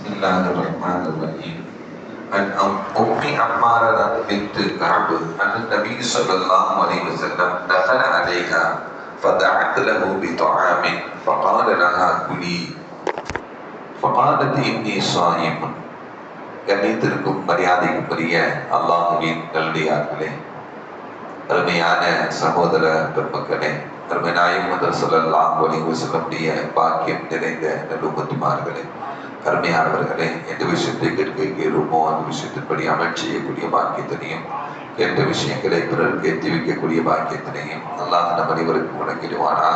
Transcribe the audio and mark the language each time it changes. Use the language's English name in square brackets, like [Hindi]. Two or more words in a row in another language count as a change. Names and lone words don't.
[Arabic] الله الرحمن الرحيم. عن أم عمارة بنت كعب أن النبي صلى الله عليه وسلم دخل عليها فدعت له بطعام فقال لها كلي فقالت إني صائم. [Tamil] கண்ணியத்திற்கும் மரியாதைக்குரிய அல்லாஹ்வின் நல்லடியார்களே, அருமையான சகோதர பெருமக்களே, அருமை நாயகம் [Arabic] صلى الله عليه وسلم [Tamil] பாக்கியம் நிறைந்த நல்லும்மத்துமார்களே, அருமையானவர்களே, எந்த விஷயத்தை கேட்கிறோமோ அந்த விஷயத்தின்படி அமல் செய்யக்கூடிய பாக்கியத்தினையும், கேட்ட விஷயங்களை பிறருக்கு எத்தி வைக்கக்கூடிய பாக்கியத்தினையும் அல்லாஹ் நம் அனைவருக்கும் வழங்கிடுவானாக.